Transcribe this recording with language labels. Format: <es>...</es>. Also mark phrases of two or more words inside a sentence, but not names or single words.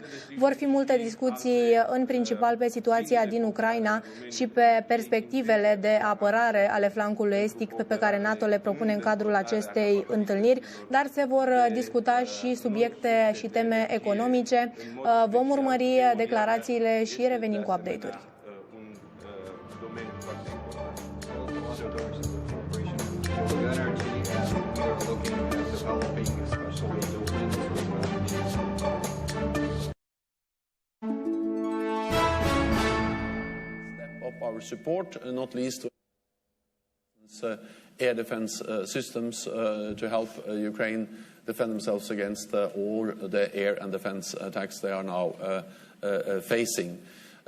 <ro>Vor fi multe discuții, în principal pe situația din Ucraina și pe perspectivele de apărare ale flancului estic pe care NATO le propune în cadrul acestei întâlniri, dar se vor discuta și subiecte și teme economice. Vom urmări declarațiile și revenim cu update-uri.</ro> <en>Step up our support, not least air defense systems to help Ukraine defend themselves against all the air and defense attacks they are now facing.</en>